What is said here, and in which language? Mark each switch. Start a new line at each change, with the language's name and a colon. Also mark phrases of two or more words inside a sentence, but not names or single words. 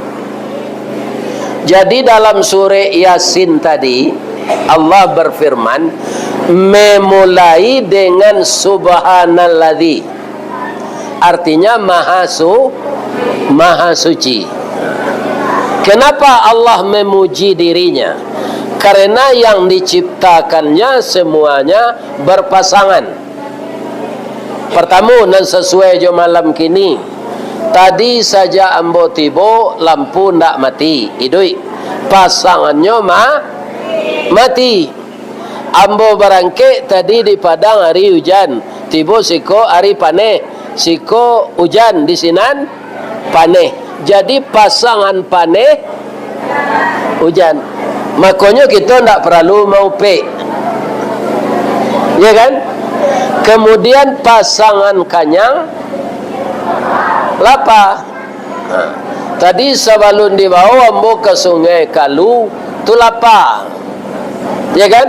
Indonesian: Jadi dalam surah Yasin tadi Allah berfirman, memulai dengan subhanalladzi, artinya maha suci. Kenapa Allah memuji dirinya? Karena yang diciptakannya semuanya berpasangan.
Minangkabau: Pertama, dan sesuai jo malam kini, tadi saja ambo tibo lampu ndak mati, idui pasangannya mati. Ambo barangke tadi di Padang hari hujan, tibo siko hari paneh, siko hujan di sinan paneh. Jadi pasangan paneh hujan.
Indonesian: Makanya kita tidak perlu mau pe, ya kan?
Minangkabau: Kemudian pasangan kanyang lapa.
Indonesian: Tadi sebelum dibawa ambo ke Sungai Kalu
Minangkabau: tu lapa,
Indonesian: ya kan?